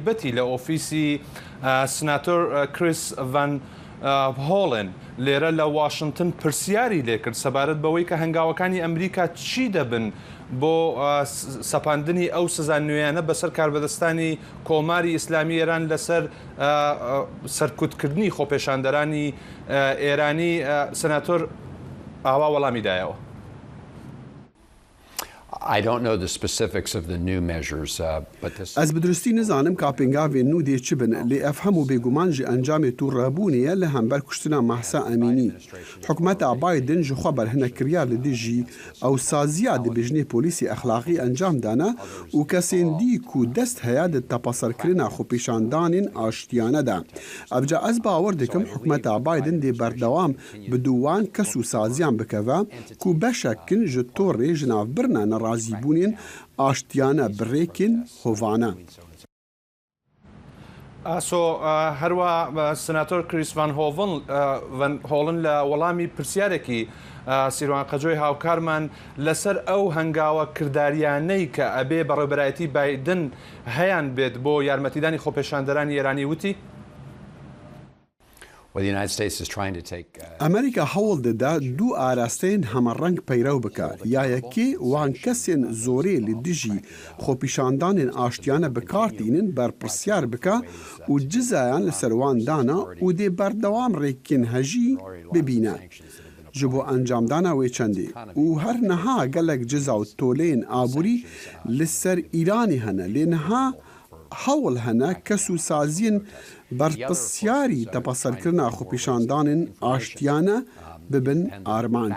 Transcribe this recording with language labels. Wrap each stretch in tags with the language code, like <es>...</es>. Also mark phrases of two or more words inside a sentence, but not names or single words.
<ckb>تایبەتی لە ئۆفیسی سناتۆر کریس ڤان هۆڵن لێرە لە واشنگتن پرسیاری لێکرد سەبارەت بەوەی کە هەنگاوەکانی ئەمریکا چی دەبن بۆ سەپاندنی ئەو سزا نوێیانە بەسەر کاربەدەستانی کۆماری ئیسلامی ئێران لەسەر سەرکوتکردنی خۆپێشاندەرانی ئێرانی سەناتۆر ئاوا وەڵامی دایەوە.</ckb> <ku>Ez bi durustî nizanim ka pêngavên nû dê çi bin lê ev hemû bêguman ji encamê tûrrebûnê ye li hember kuştina Mahsa Emînî. Hikûmeta Biden ji xwe berhinekiriya li dijî ewsaziya dibêjinê polîsê exlaqî encam dane û kesên dî ku dest heye di tepaserkirina xwepêşandanên aştiyane de. Ev ca ez bawer dikim hikûmeta Biden dê berdewam bi dûwan kes û saziyan bikeve ku beşekin ji torê ji navbirina nerazîbûnên aştiyane birêkên hovane.</ku> <ckb>ئاسۆ هەروە سناتۆر کریس ڤان هۆڵن لە وەڵامی پرسیارێکی سیروان قەجۆی هاوکارمان لەسەر ئەو هەنگاوە کرداریانەی کە ئەبێ بەڕێوەبەرایەتی بایدن هەیان بێت بۆ یارمەتیدانی خۆپێشاندەرانی ئێرانی وتی</ckb> <ku>ئەمریکا هەوڵ دەدا دوو ئاراستەیەن هەمەڕەنگ پەیرەو بکە یا یەکێ وان کەسێن زۆرێ لە دژی خۆپیشاندانên ئاشتیانە بکارتینن بەرپرسیار بکە و جزایان لەسەر وان دانا و دێ بەردەوام ڕێکên hejî bibîne. Ji bo encamdana wê çendê û her niha gelek ciza û toleyên aborî li ser Îranê hene lê niha hewl hene kes û saziyên berpisyarî tepaserkirina xwepêşandanên aştiyane bibin armanc.</ku>